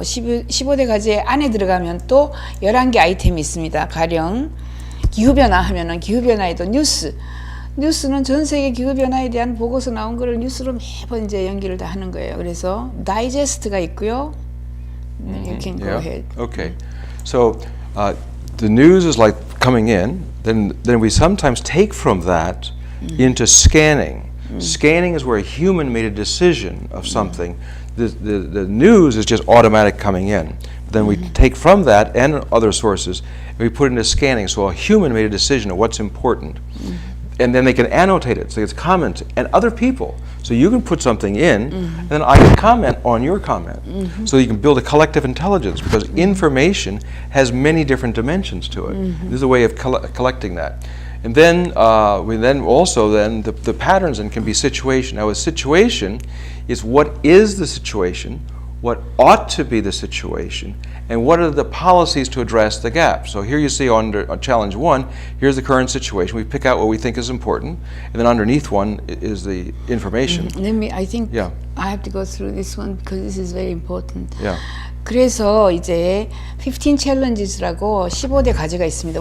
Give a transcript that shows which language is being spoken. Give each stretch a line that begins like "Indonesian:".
Korean: 15대 과제 안에 들어가면 또 11개 아이템이 있습니다. 가령 기후변화 하면은 기후변화에도 뉴스는 전 세계 기후변화에 대한 보고서 나온 거를 뉴스로 매번 이제 연기를 다 하는 거예요. 그래서 다이제스트가 있고요.
English: You can go ahead. Okay. So the news is like coming in. Then we sometimes take from that into scanning. Scanning is where a human made a decision of something. The news is just automatic coming in. Then we take from that and other sources, and we put it into scanning. So a human made a decision of what's important. And then they can annotate it, so it's comment, and other people. So you can put something in, and then I can comment on your comment. So you can build a collective intelligence, because information has many different dimensions to it. This is a way of collecting that. And then the patterns then can be situation. Now a situation is what is the situation, what ought to be the situation, and what are the policies to address the gap. So here you see on challenge 1, here's the current situation. We pick out what we think is important, and then underneath one is the information. I think I have to go through this one because this is very important. Yeah.
Korean: 그래서 이제 15 challenges라고 15대 과제가 있습니다.